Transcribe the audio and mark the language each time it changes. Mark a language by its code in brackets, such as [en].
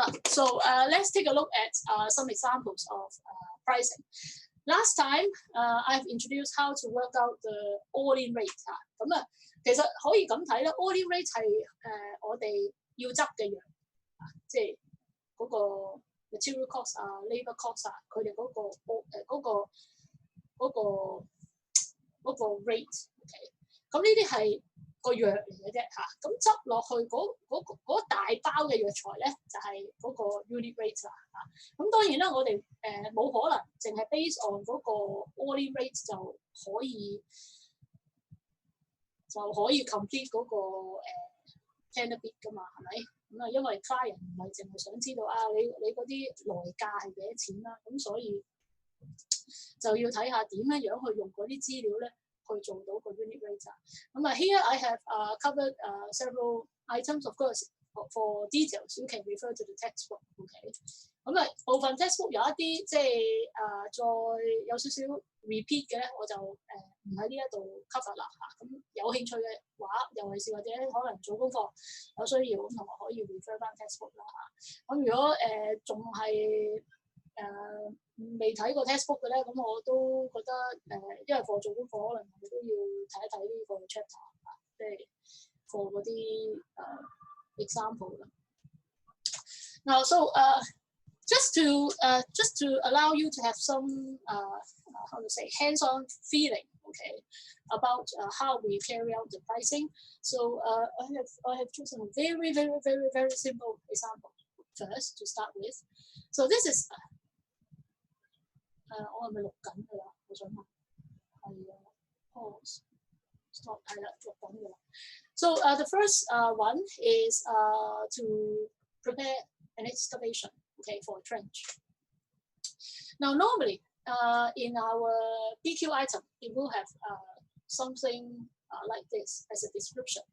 [en] So let's take a look at some examples of pricing. Last time, I've introduced how to work out the all-in rate 嚇。 [yue] 咁啊，其實可以咁睇啦 ，all-in rate 係我哋要執嘅樣，即係嗰個 material cost 啊、labour cost 啊，佢哋嗰個 rate。OK， 咁呢啲係個藥嚟嘅啫嚇。咁執落去嗰大包嘅藥材咧，就係嗰個 unit rate 啦嚇。咁當然啦，我哋冇可能淨係 base on 嗰個 all-in rate 就可以 complete 嗰個tender bid 噶嘛，係咪？咁啊，因為 client 唔係淨係想知道啊，你嗰啲來價係幾多錢啦，咁所以就要睇下點樣去用嗰啲資料咧，去做到個 unit rate 啊。咁啊 [en] ，here I have covered several items. Of course, for details, you can refer to the textbook. [yue] OK， 咁啊，部分 textbook 有一啲即係再有少少 repeat 嘅咧，我就唔喺呢一度 cover 啦嚇。咁有興趣嘅話，尤其是或者可能做功課有需要，咁同學可以 refer 翻 textbook 啦嚇。咁如果仲係未睇過 textbook 嘅咧，咁我都覺得因為課做功課，可能我哋都要睇一睇呢個 chapter 啊，即係課嗰啲example 啦。 [en] Now, so just to allow you to have some how to say hands-on feeling, okay, about how we carry out the pricing. So I have chosen a very simple example first to start with. So this is [yue] 我係咪錄緊㗎啦？我想問係pause stop 係啦，錄緊㗎啦。 [en] So the first one is to prepare an excavation, okay, for a trench. Now normally in our PQ item, it will have something like this as a description.